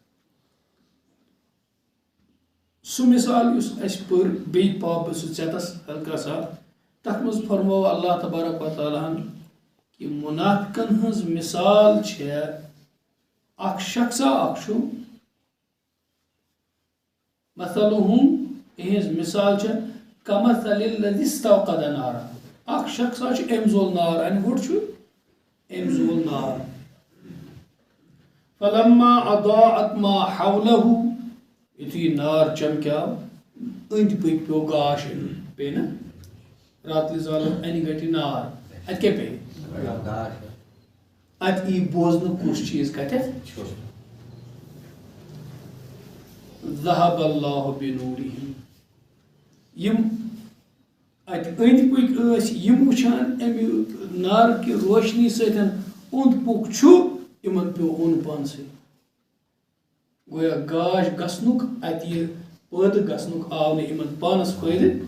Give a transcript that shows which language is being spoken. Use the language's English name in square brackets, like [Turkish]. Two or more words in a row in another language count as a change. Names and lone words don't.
[Kashmiri] سُہ مثال یُس اَسہِ پٔر بیٚیہِ پاو بہٕ سُہ ژٮ۪تس ہلکا سا تتھ منٛز فرموو اللہ تبارک و تعالیٰ ہن کہ منافقن ہٕنٛز مثال چھِ اکھ شخصا اکھ چھُ مثلہم یہنٛز مثال چھِ [Arabic] کمثل الذی استوقد نارا [Kashmiri] اکھ شخصا چھُ أمۍ زول نار انہِ گوٚٹ چھُ أمۍ زول نار [Arabic] فلما اضاءت ما حوله [Kashmiri] یُتھُے نار چمکیو أنٛدۍ پٔکۍ پیوٚو گاش پیٚیہِ نہ راتلہِ زالو انہِ گٹہِ نار اتہِ کیٛاہ پیٚیہِ اتہِ یی بوزنہٕ کُس چیٖز کتٮ۪تھ [Arabic] ذهب الله بنورهم [Kashmiri] یم اتہِ أنٛدۍ پٔکۍ ٲسۍ یم وٕچھان امہِ نار کہِ روشنی سۭتۍ اوٚنٛد پوٚک چھُ یمن پیوٚو اوٚن پانسٕے گویا گاش گژھنُک اتہِ یہِ پٲدٕ گژھنُک آو نہٕ یمن پانس فٲیدٕ